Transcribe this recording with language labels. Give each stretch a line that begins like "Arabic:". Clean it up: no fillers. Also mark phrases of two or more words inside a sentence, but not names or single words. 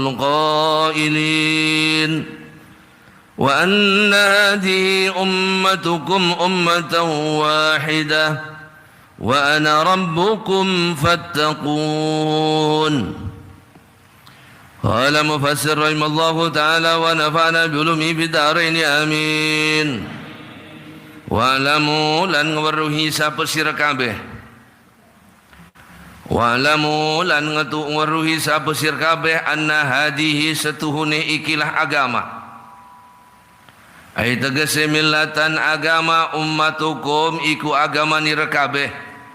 Arabic: القائلين وأن هذه أمتكم أمة واحدة وأنا ربكم فاتقون قال مفسر رحمه الله تعالى ونفعنا بعلومه في الدارين آمين wa'lamu
Javanese: lan ngweruhi sapa sira kabeh wa'lamu lan ngweruhi sapa sira kabeh
Arabic: أن هذه
Javanese: setuhune ikilah agama ai tegese millatan agama ummatukum iku agama nira kabeh